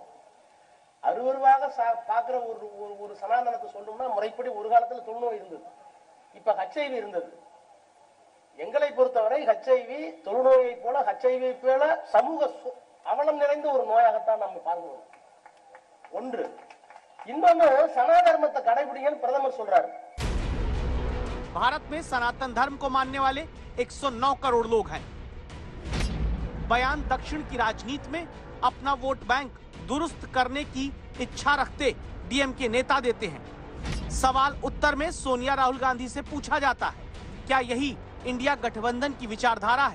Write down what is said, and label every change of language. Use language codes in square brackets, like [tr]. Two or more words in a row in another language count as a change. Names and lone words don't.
[ta] அருவருவாக பார்க்கிற ஒரு சனாதனத்தை சொல்லணும்னா முறைப்படி ஒரு காலத்துல தொழுநோய் இருந்தது, இப்ப ஹெச்ஐவி இருந்தது. எங்களை பொறுத்தவரை ஹெச்ஐவி தொழுநோயை போல, ஹெச்ஐவி போல சமூக அவலம் நிறைந்த ஒரு நோயாகத்தான் நம்ம பார்க்கிறோம். ஒன்று. இன்னொன்னு, சனாதர்மத்தை கடைபிடிங்கன்னு பிரதமர் சொல்றாரு. [hi] भारत में सनातन धर्म को मानने वाले 109 करोड़ लोग हैं। बयान दक्षिण की राजनीति में अपना वोट बैंक दुरुस्त करने की इच्छा रखते डीएमके नेता देते हैं। सवाल उत्तर में सोनिया, राहुल गांधी से पूछा जाता है, क्या यही इंडिया गठबंधन की विचारधारा है?